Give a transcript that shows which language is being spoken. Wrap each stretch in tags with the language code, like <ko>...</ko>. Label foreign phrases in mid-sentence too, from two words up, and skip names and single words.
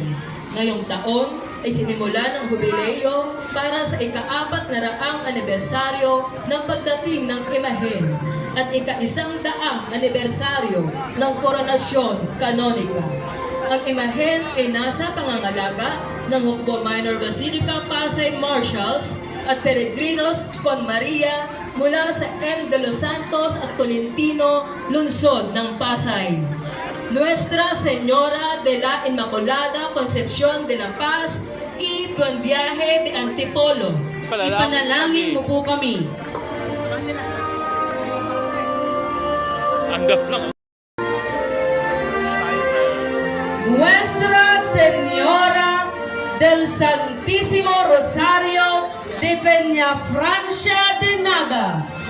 <tl>Ngayong taon ay sinimula ng jubileo para sa ika-400 anibersaryo ng pagdating ng imahen at ika-100 anibersaryo ng koronasyon kanonika. Ang imahen ay nasa pangangalaga ng Hukbo Minor Basilica Pasay Marshals at Peregrinos Con Maria mula sa M. de los Santos at Tolentino, lungsod ng Pasay.</tl> <es>Nuestra Señora de la Inmaculada Concepción de la Paz y Buen Viaje de Antipolo.</es> <tl>Ipanalangin mo po kami. Andas na.</tl> <es>Nuestra Señora del Santísimo Rosario de Peñafrancia de Naga.</es>